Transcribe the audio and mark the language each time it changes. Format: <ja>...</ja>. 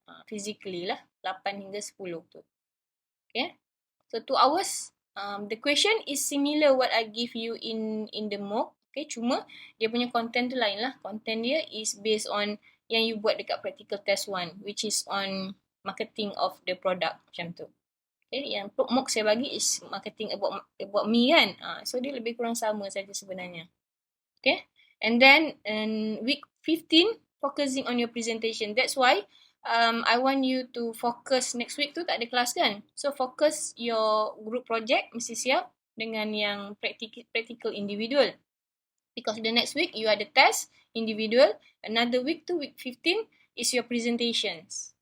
<ms>Physically lah, 8 hingga 10 tu. Okay. So 2 hours.</ms> <en>The question is similar what I give you in the mock.</en> <ms>Okay, cuma dia punya content tu lain lah. Content dia is based on yang you buat dekat practical test 1,</ms> <en>which is on marketing of the product,</en> <ms>macam tu. Okay, yang mock saya bagi is marketing about me kan. So dia lebih kurang sama saja sebenarnya. Okay.</ms> <en>And then week 15 focusing on your presentation. That's why I want you to focus next week</en> <ms>tu tak ada kelas kan.</ms> <en>So focus your group project mesti siap dengan yang practical individual. Because the next week you ada test, individual. Another week to week 15 is your presentations.</en>